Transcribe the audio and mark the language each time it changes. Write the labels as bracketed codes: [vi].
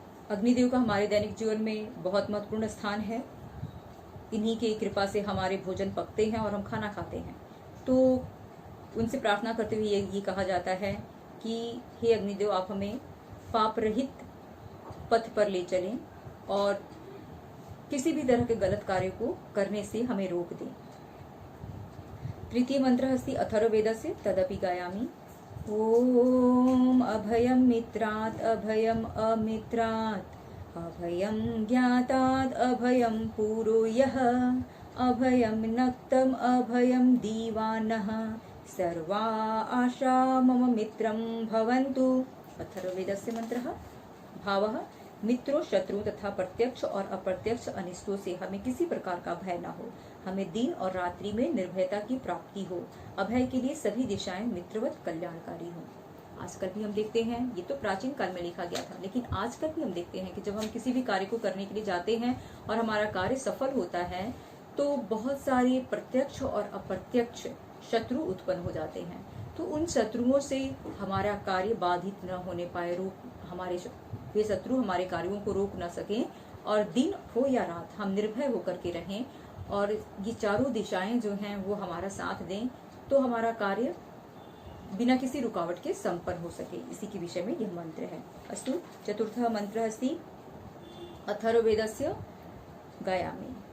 [hi] अग्निदेव का हमारे दैनिक जीवन में बहुत महत्वपूर्ण स्थान है। इन्हीं की कृपा से हमारे भोजन पकते हैं और हम खाना खाते हैं। तो उनसे प्रार्थना करते हुए ये कहा जाता है कि हे अग्निदेव, आप हमें पाप रहित पथ पर ले चलें और किसी भी तरह के गलत कार्य को करने से हमें रोक दें। [sa] तृतीय मंत्र अस्ति अथर्ववेदस्य तदपि गायामि। ओम अभयं मित्रात् अभयम् अमित्रात् अभयं ज्ञातात् अभयं पुरो यः अभयं नक्तम् अभयं दीवानः सर्वा आशा मम मित्रं भवन्तु। अथर्ववेदस्य मंत्रः। [hi] भावः मित्रों, शत्रु तथा प्रत्यक्ष और अप्रत्यक्ष अनिष्टों से हमें किसी प्रकार का भय न हो। हमें दिन और रात्रि में निर्भयता की प्राप्ति हो। अभय के लिए सभी दिशाएं मित्रवत कल्याणकारी हो। आजकल भी हम देखते हैं, ये तो प्राचीन काल में लिखा गया था, लेकिन आजकल भी हम देखते हैं कि जब हम किसी भी कार्य को करने के लिए जाते हैं और हमारा कार्य सफल होता है तो बहुत सारे प्रत्यक्ष और अप्रत्यक्ष शत्रु उत्पन्न हो जाते हैं। तो उन शत्रुओं से हमारा कार्य बाधित न होने पाए, वे शत्रु हमारे कार्यों को रोक न सकें और दिन हो या रात हम निर्भय होकर के रहें और ये चारों दिशाएं जो हैं वो हमारा साथ दें, तो हमारा कार्य बिना किसी रुकावट के संपन्न हो सके। इसी के विषय में यह मंत्र है। [sa] अस्तु चतुर्थः मंत्रः अस्ति अथर्ववेदस्य गायामि।